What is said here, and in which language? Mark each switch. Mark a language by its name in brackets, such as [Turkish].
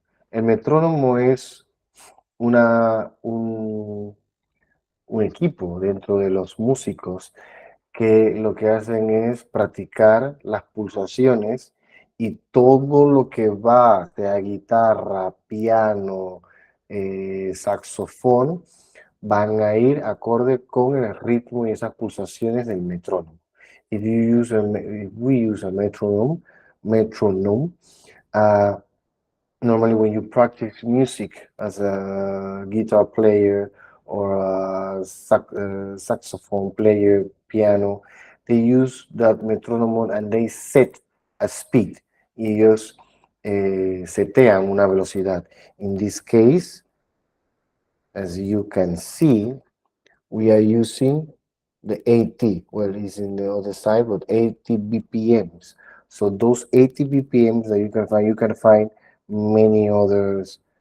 [Spanish] El metrónomo es un equipo dentro de los músicos que lo que hacen es practicar las pulsaciones y todo lo que va, sea guitarra, piano, saxofón, van a ir acorde con el ritmo y esas pulsaciones del metrónomo. [English] If we use a metronome, uh, normally when you practice music as a guitar player or a saxophone player, piano, they use that metronome and they set a speed. [Spanish] Y ellos setean una velocidad. [English] In this case, as you can see, we are using the 80, well, it's in the other side, but 80 BPMs. So those 80 BPMs that you can find many others.